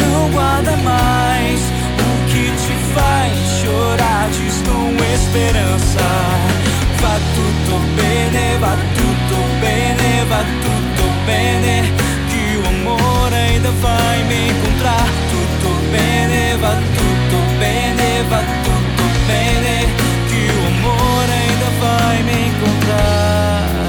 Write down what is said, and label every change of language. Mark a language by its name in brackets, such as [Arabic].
[Portuguese] Guarda mais o que te faz chorar, diz com esperança. [Italian] Va tutto bene, va tutto bene, va tutto bene. [Portuguese] Que o amor ainda vai me encontrar. [Italian] Tutto bene, va tutto bene, va tutto bene. [Portuguese] Que o amor ainda vai me encontrar.